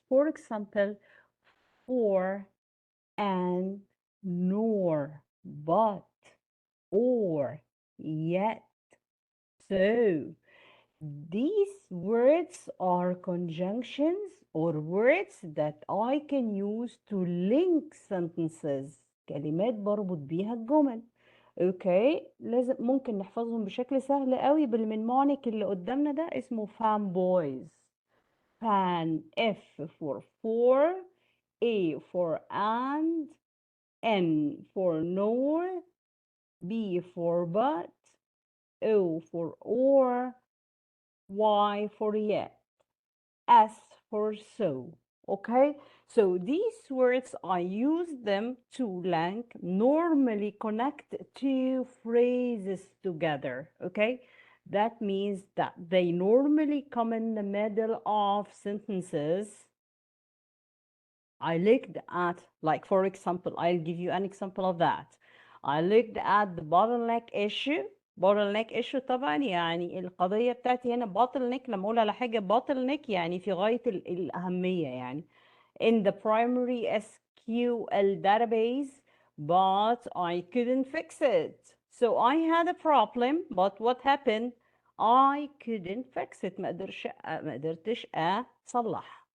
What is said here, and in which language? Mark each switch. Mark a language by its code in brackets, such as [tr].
[en] For example, for, and, nor, but, or, yet. So, these words are conjunctions or words that I can use to link sentences. [ar] كلمات بربط بيها الجمل. اوكي، لازم ممكن نحفظهم بشكل سهل قوي بالمنمونيك اللي قدامنا ده، اسمه fan boys. [en] Fan, F for, A for and, N for nor, B for but, O for or, Y for yet, S for so. Okay, so these words I use them to link, normally connect two phrases together. Okay, that means that they normally come in the middle of sentences. I looked at, like, for example, I'll give you an example of that. I looked at the bottleneck issue. [ar] bottleneck issue طبعا يعني القضية بتاعتي هنا bottleneck. لما أقول على حاجة [en] bottleneck [ar] يعني في غاية الأهمية يعني [en] in the primary SQL database, but I couldn't fix it. So I had a problem, but what happened? I couldn't fix it. [ar] ما قدرتش أصلح.